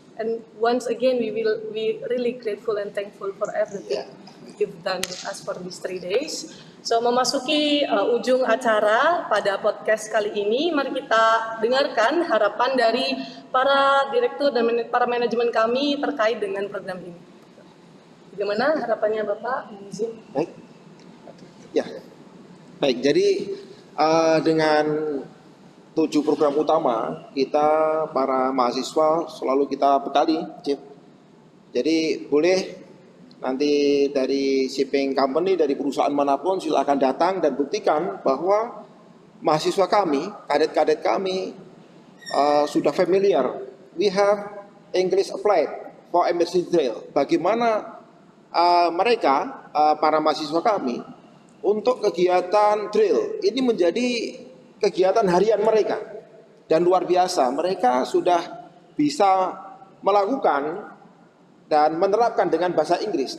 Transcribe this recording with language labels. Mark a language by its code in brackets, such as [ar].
[en] And once again, we really grateful and thankful for everything you've done with us for these 3 days. [id] So memasuki ujung acara pada podcast kali ini, mari kita dengarkan harapan dari para direktur dan para manajemen kami terkait dengan program ini. Bagaimana harapannya Bapak? Baik. Ya. Baik, jadi dengan 7 program utama, kita para mahasiswa selalu kita bekali, Chief. Jadi boleh nanti dari shipping company, dari perusahaan manapun silakan datang dan buktikan bahwa mahasiswa kami, kadet-kadet kami sudah familiar. [en] We have English applied for emergency drill. [id] Bagaimana mereka, para mahasiswa kami, untuk kegiatan drill ini menjadi kegiatan harian mereka, dan luar biasa mereka sudah bisa melakukan dan menerapkan dengan bahasa Inggris.